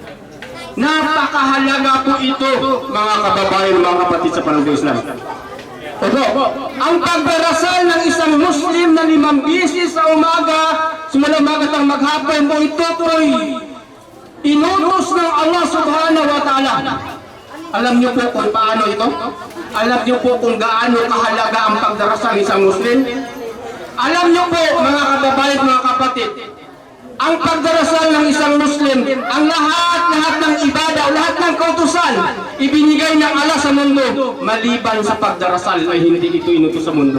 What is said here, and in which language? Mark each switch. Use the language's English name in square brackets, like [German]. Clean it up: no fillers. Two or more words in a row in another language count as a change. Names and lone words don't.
[Filipino] Napakahalaga po ito, mga kababayan, mga kapatid sa panahon ng Islam. Opo, ang pagdarasal ng isang Muslim na 5 beses sa umaga, simula umaga hanggang maghapon po, ito po'y inutos ng Allah [Arabic] سبحانه وتعالى. [Filipino] Alam niyo po kung paano ito? Alam niyo po kung gaano kahalaga ang pagdarasal ng isang Muslim? Alam niyo po, mga kababayan, mga kapatid, ang pagdarasal ng isang Muslim, ang lahat ng ibadah, lahat ng kautusan, ibinigay ng Allah sa mundo, maliban sa pagdarasal ay hindi ito inutos sa mundo.